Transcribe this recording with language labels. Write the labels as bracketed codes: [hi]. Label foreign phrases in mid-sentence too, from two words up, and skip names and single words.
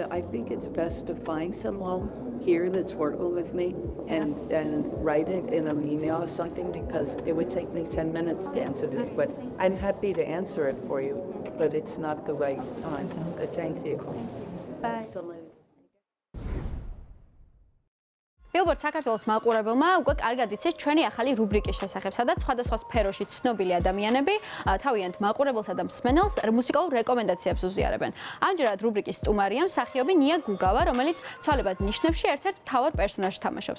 [en] I think it's best to find someone here that's working with me and write it in an email or something, because it would take me 10 minutes to answer this. But I'm happy to answer it for you, but it's not the right time. Thank you. Bye. [ka] Billboard საქართველოს მაყურებელმა უკვე კარგად იცის ჩვენი ახალი რუბრიკის შესახებ, სადაც სხვადასხვა სფეროში ცნობილი ადამიანები თავიანთ მაყურებელსა და მსმენელს მუსიკალურ რეკომენდაციებს უზიარებენ. ამჯერად რუბრიკის სტუმარია მსახიობი ნია გუგავა, რომელიც ცვალებად ნიშნებში ერთ-ერთ მთავარ პერსონაჟს თამაშობს.